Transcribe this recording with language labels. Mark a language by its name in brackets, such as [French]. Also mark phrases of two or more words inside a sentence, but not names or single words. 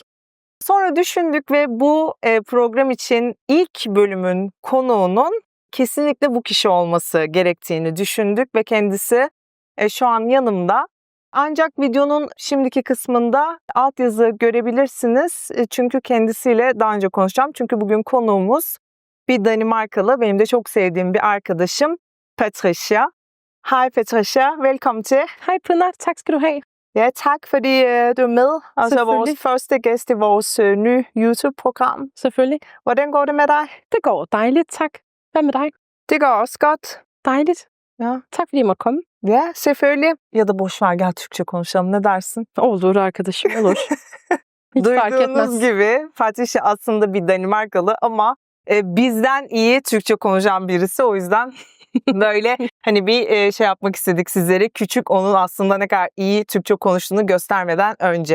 [Turkish] Sonra düşündük ve bu program için ilk bölümün konuğunun kesinlikle bu kişi olması gerektiğini düşündük ve kendisi şu an yanımda. Ancak videonun şimdiki kısmında altyazı görebilirsiniz. Çünkü kendisiyle daha önce konuşacağım. Çünkü bugün konuğumuz bir Danimarkalı, benim de çok sevdiğim bir arkadaşım Patricia. [Danish] Hej Patricia, velkommen til. Hej Pınar, tak skal du have. Ja, tak fordi du er med. Altså vores Selvfølgelig. første gæst i vores nye YouTube-program. Selvfølgelig. Hvordan går det med dig? Det går dejligt, tak. Hvad med dig? Det går også godt. Dejligt. Ja. Tak fordi jeg måtte komme. Ya selvfølgelig. [Turkish] Ya da boş ver, gel Türkçe konuşalım, ne dersin? Olur arkadaşım, olur. Hiç fark Duyduğunuz etmez. gibi Patricia aslında bir Danimarkalı ama bizden iyi Türkçe konuşan birisi. O yüzden böyle hani bir şey yapmak istedik sizlere. Küçük, onun aslında ne kadar iyi Türkçe konuştuğunu göstermeden önce.